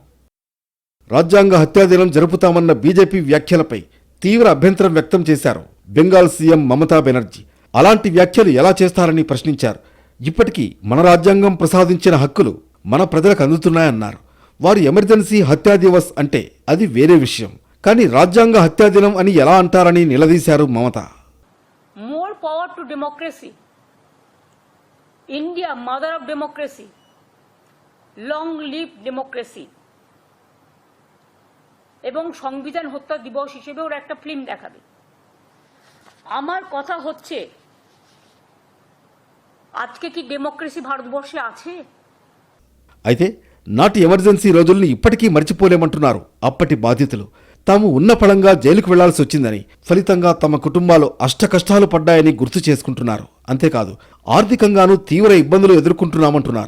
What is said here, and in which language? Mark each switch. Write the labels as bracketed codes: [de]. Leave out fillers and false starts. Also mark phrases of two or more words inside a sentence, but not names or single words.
[te] రాజ్యాంగ హత్యా దినం జరుపుతామన్న బీజేపీ వ్యాఖ్యలపై తీవ్ర అభ్యంతరం వ్యక్తం చేశారు బెంగాల్ సీఎం మమతా బెనర్జీ అలాంటి వ్యాఖ్యలు ఎలా చేస్తారని ప్రశ్నించారు. ఇప్పటికీ మన రాజ్యాంగం ప్రసాదించిన హక్కులు మన ప్రజలకు అందుతున్నాయన్నారు. వారు ఎమర్జెన్సీ [hi] हत्या दिवस [te] అంటే అది వేరే విషయం, కానీ రాజ్యాంగ హత్యా దినం అని ఎలా అంటారని నిలదీశారు మమత. [en] More power to democracy. India, mother of democracy. Long live democracy. [bn] এবং সংবিধান হত্যা দিবস হিসেবে ওরা একটা ফিল্ম দেখাবে। আমার কথা হচ্ছে আজকে কি ডেমোক্রেসি ভারতবর্ষে আছে? [te] అయితే నాటి ఎమర్జెన్సీ రోజుల్ని ఇప్పటికీ మర్చిపోలేమంటున్నారు అప్పటి బాధితులు. తాము ఉన్న పళంగా జైలుకు వెళ్లాల్సి వచ్చిందని, ఫలితంగా తమ కుటుంబాలు అష్టకష్టాలు పడ్డాయని గుర్తు చేసుకుంటున్నారు. అంతేకాదు ఆర్థికంగానూ తీవ్ర ఇబ్బందులు ఎదుర్కొంటున్నామంటున్నారు.